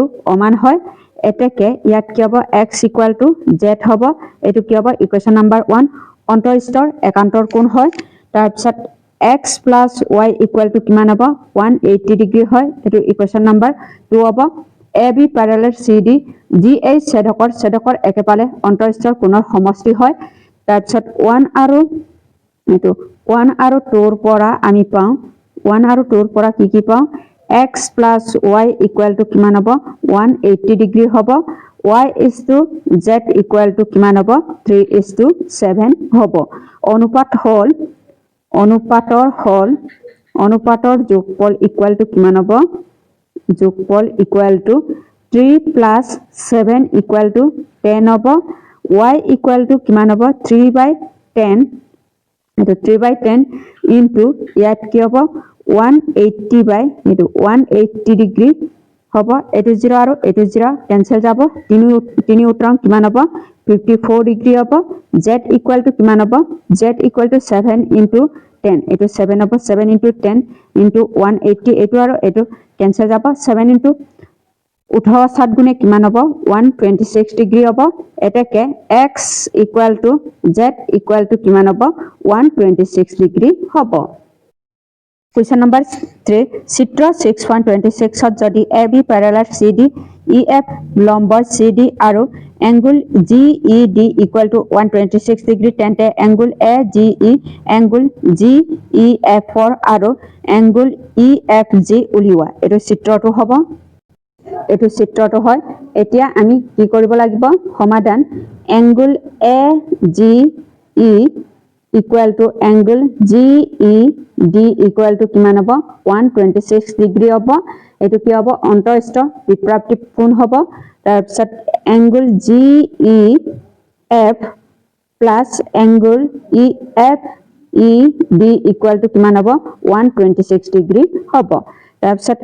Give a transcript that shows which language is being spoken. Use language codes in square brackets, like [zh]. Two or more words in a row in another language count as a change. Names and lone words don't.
[as] সমান হয় এটাকে ইয়াত কি হ'ব [en] x equal to z [as] হ'ব এটো কি হ'ব [en] equation number 1 [as] অন্তঃস্থৰ একান্তৰ কোণ হয় তাৰ পিছত [en] x plus y equal to [as] কিমান হ'ব 180 ডিগ্ৰী হয় এটো [en] equation number 2 [as] হ'ব [en] ab parallel cd [as] gh ছেদকৰ একেফালে অন্তঃস্থৰ কোণৰ সমষ্টি হয় তাৰ পিছত 1 আৰু 2 ৰ পৰা আমি পাওঁ 1 আৰু 2 ৰ পৰা কি পাওঁ [en] x plus y equal to [as] কিমান হ'ব 180 ডিগ্ৰী হ'ব [en] y is to z equal to [as] কিমান হ'ব 3:7 হ'ব অনুপাতৰ যোগফল [en] equal to [as] কিমান হ'ব যোগফল [en] equal to 3 plus 7 equal to 10 [as] হ'ব [en] y equal to [as] কিমান হ'ব 3/10 এটো 3/10 into ইয়াত কি হ'ব 180 ডিগ্ৰী হ'ব এটো 0 আৰু এটো 0 কেনসেল যাব তিনি উত্তৰং কিমান হ'ব 54 ডিগ্ৰী হ'ব [en] z equal to [as] কিমান হ'ব z [en] equal to 7 into 10 [as] এটো 7 হ'ব [en] 7 into 10 into 180 [as] এটো আৰু এটো কেনসেল যাব [en] 7 into 18 [as] গুণে কিমান হ'ব 126 ডিগ্ৰী হ'ব এটাকে [en] x equal to z equal to [as] কিমান হ'ব 126 ডিগ্ৰী হ'ব [en] Question number 3 [as] চিত্ৰ 6.26 ত যদি [en] AB parallel CD EF [as] লম্ব CD আৰু [en] angle GED equal to 126 degree [as] তেন্তে [en] angle AGE angle GEF আৰু angle EFG [as] উলিওৱা এটো চিত্ৰটো হয় এতিয়া আমি কি কৰিব লাগিব সমাধান [en] angle AGE equal to angle GED equal to [as] কিমান হ'ব 126 ডিগ্ৰী হ'ব এটো কি হ'ব অন্তঃস্থ বিপ্ৰাপ্তিব কোণ হ'ব তাৰ পিছত [en] angle GEF plus angle EF ED equal to [as] কিমান হ'ব 126 ডিগ্ৰী হ'ব তাৰপিছত